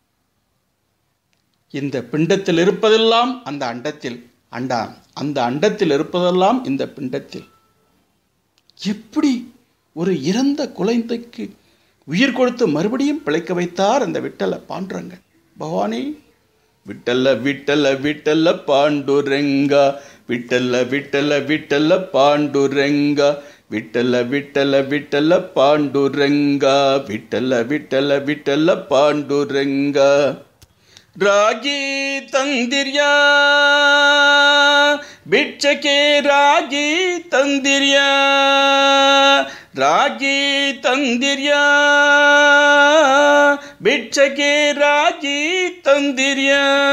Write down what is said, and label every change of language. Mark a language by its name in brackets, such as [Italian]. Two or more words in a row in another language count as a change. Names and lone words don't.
[Tamil] இந்த பிண்டத்தில் இருப்பதெல்லாம் அந்த அண்டத்தில், அந்த அண்டத்தில் இருப்பதெல்லாம் இந்த பிண்டத்தில். எப்படி ஒரு இறந்த குழந்தைக்கு உயிர் கொடுத்து மறுபடியும் பிழைக்க வைத்தார் அந்த விட்டல பாண்டுரங்க பகவானே. [Kannada] ವಿಠಲ ವಿಠಲ ವಿಠಲ ಪಾಂಡುರಂಗ, ವಿಠಲ ವಿಠಲ ವಿಠಲ ಪಾಂಡುರಂಗ, ವಿಠಲ ವಿಠಲ ವಿಠಲ ಪಾಂಡುರಂಗ, ವಿಠಲ ವಿಠಲ ವಿಠಲ ಪಾಂಡುರಂಗ. ರಾಗಿ ತಂದಿರ್ಯಾ ಬಿಚ್ಚಕೆ ರಾಗಿ ತಂದಿರ್ಯಾ, ರಾಗಿ ತಂದಿರ್ಯಾ ಬಿಚ್ಚಕೆ ರಾಗಿ ತಂದಿರ್ಯಾ,